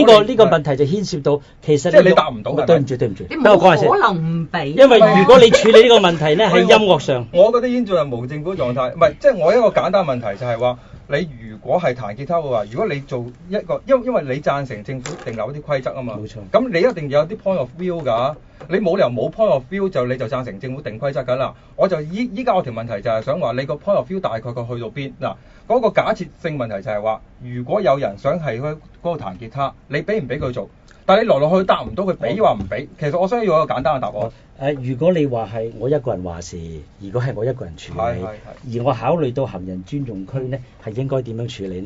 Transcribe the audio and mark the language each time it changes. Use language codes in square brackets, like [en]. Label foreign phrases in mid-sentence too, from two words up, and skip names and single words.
[yue] 個問題就牽涉到其實即係你答唔到。對唔住，你冇可能唔俾。因為如果你處理呢個問題咧，喺音樂上，我覺得已經進入無政府狀態。唔係，即係我一個簡單問題就係話，你如果係彈吉他嘅話，如果你做一個，因為你贊成政府定立一啲規則啊嘛。冇錯。咁你一定有啲 [en] point of view [yue] 㗎。你冇理由冇 [en] point of view [yue] 就你就贊成政府定規則㗎啦。我就依家我條問題就係想話你個 [en] point of view [yue] 大概佢去到邊嗱？嗰個假設性問題就係話，如果有人想係嗰個彈吉他，你俾唔俾佢做？但係你來來去答唔到佢，俾話唔俾。其實我想要一個簡單嘅答案。如果你話係我一個人話事，如果係我一個人處理，而我考慮到行人專用區呢係應該點樣處理呢？